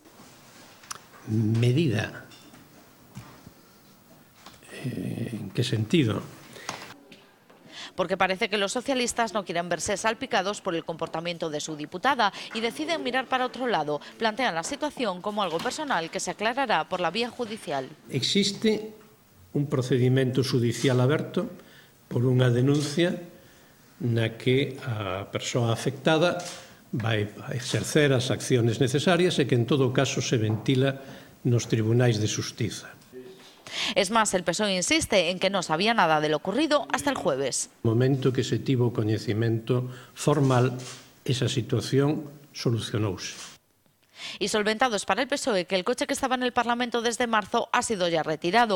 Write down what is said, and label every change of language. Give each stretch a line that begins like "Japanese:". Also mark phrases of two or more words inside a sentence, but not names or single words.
Spanish: ¿Medida? ¿En qué sentido? Porque parece que los socialistas no quieren verse salpicados por el comportamiento de su diputada y deciden mirar para otro lado. Plantean la situación como algo personal que se aclarará por la vía judicial.
Galician: Existe un procedimento judicial aberto por unha denuncia na que a persoa afectada vai exercer as acciones necesarias e que en todo caso se ventila nos tribunais de xustiza.
Spanish: Es más, el PSOE insiste en que no sabía nada de lo ocurrido hasta el jueves.
Galician: No momento que se tivo coñecemento formal, esa situación solucionouse.
Spanish: Y solventado es para el PSOE que el coche que estaba en el Parlamento desde marzo ha sido ya retirado.